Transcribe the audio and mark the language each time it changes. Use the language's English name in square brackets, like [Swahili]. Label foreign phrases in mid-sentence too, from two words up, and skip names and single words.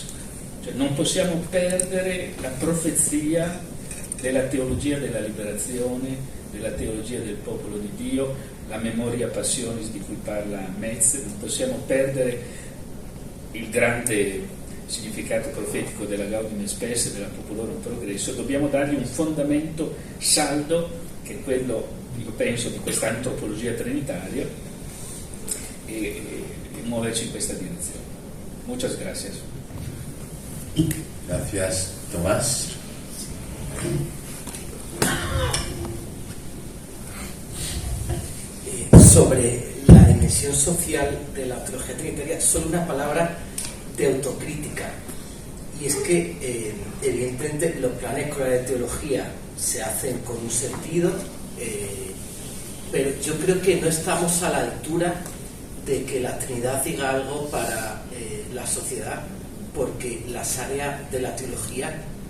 [Italian] Cioè, non possiamo perdere la profezia della teologia della liberazione, della teologia del popolo di Dio, la [Latin] memoria passionis [Italian] di cui parla Metz, non possiamo perdere il grande significato profetico della Gaudium et Spes, della Populorum Progresso. Dobbiamo dargli un fondamento saldo, che è quello, io penso, di questa antropologia trinitaria, e muoverci in questa direzione. [Spanish] Muchas gracias. Gracias, Tomás. Sobre la dimensión social de la teología trinitaria, solo una palabra de autocrítica, y es que evidentemente los planes escolares de teología se hacen con un sentido, pero yo creo que no estamos a la altura de que la Trinidad diga algo para la sociedad, porque las áreas de la teología,